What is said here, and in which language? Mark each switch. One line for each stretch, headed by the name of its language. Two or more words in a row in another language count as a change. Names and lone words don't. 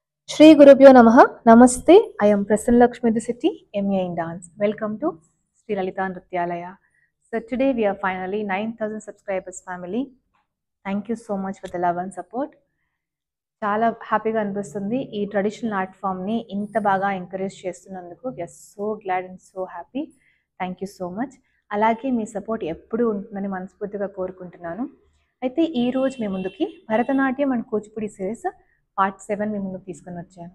Sanskrit: Shri Gurubhyo Namaha. Namaste.
English: I am Prasanna Lakshmi Disitti, MA in Dance. Welcome to Sri Lalita Nrityalaya. So today we are finally 9,000 subscribers family. Thank you so much for the love and support.
Telugu: చాలా హ్యాపీగా అనిపిస్తుంది ఈ
English: traditional art formni
Telugu: ఇంత బాగా ఎంకరేజ్ చేస్తున్నందుకు
English: we are so glad and so happy. thank you so much.
Telugu: అలాగే మీ సపోర్ట్ ఎప్పుడూ ఉంటుందని మనస్ఫూర్తిగా కోరుకుంటున్నాను. అయితే ఈరోజు మీ ముందుకి భరతనాట్యం అండ్ కూచిపూడి
English: series part
Telugu: 7 మీ ముందుకు తీసుకొని వచ్చాను.